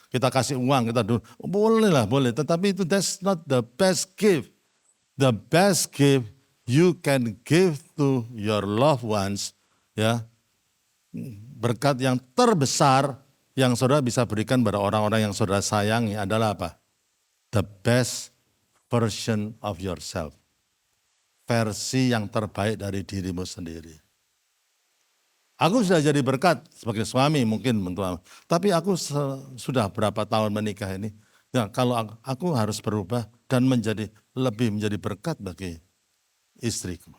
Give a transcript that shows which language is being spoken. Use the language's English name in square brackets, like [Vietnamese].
[Indonesian] Kita kasih uang, kita boleh lah, boleh. [English] Tetapi itu that's not the best gift. [Indonesian] The best gift you can give to your loved ones, ya, berkat yang terbesar yang saudara bisa berikan pada orang-orang yang saudara sayangi adalah apa? [English] The best version of yourself. [Indonesian] Versi yang terbaik dari dirimu sendiri. Aku sudah jadi berkat sebagai suami mungkin, tapi aku sudah berapa tahun menikah ini, ya kalau aku harus berubah dan menjadi berkat bagi istriku.